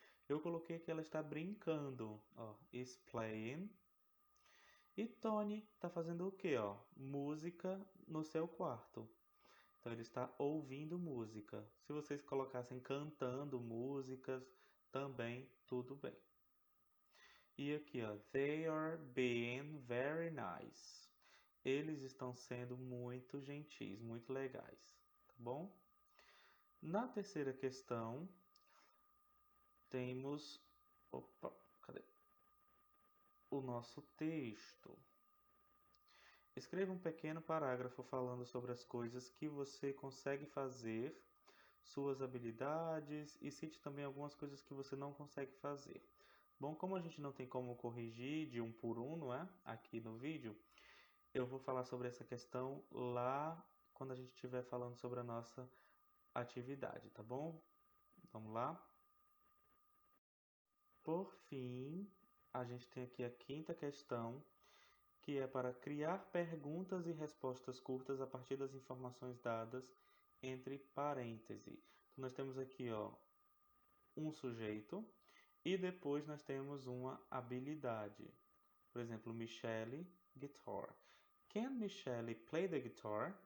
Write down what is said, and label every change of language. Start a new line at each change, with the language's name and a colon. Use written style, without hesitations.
Portuguese: Eu coloquei que ela está brincando, ó,
English: is playing.
Portuguese: E Tony está fazendo o quê, ó? Música no seu quarto. Então ele está ouvindo música. Se vocês colocassem cantando músicas, também tudo bem. E aqui, ó,
English: they are being very nice.
Portuguese: Eles estão sendo muito gentis, muito legais, tá bom? Na terceira questão, temos cadê? O nosso texto. Escreva um pequeno parágrafo falando sobre as coisas que você consegue fazer, suas habilidades e cite também algumas coisas que você não consegue fazer. Bom, como a gente não tem como corrigir de um por um, não é? Aqui no vídeo, eu vou falar sobre essa questão lá quando a gente estiver falando sobre a nossa atividade, tá bom? Vamos lá? Por fim, a gente tem aqui a quinta questão, que é para criar perguntas e respostas curtas a partir das informações dadas entre parênteses. Então, nós temos aqui, ó, um sujeito e depois nós temos uma habilidade. Por exemplo, Michelle, guitar.
English: Can Michelle play the guitar?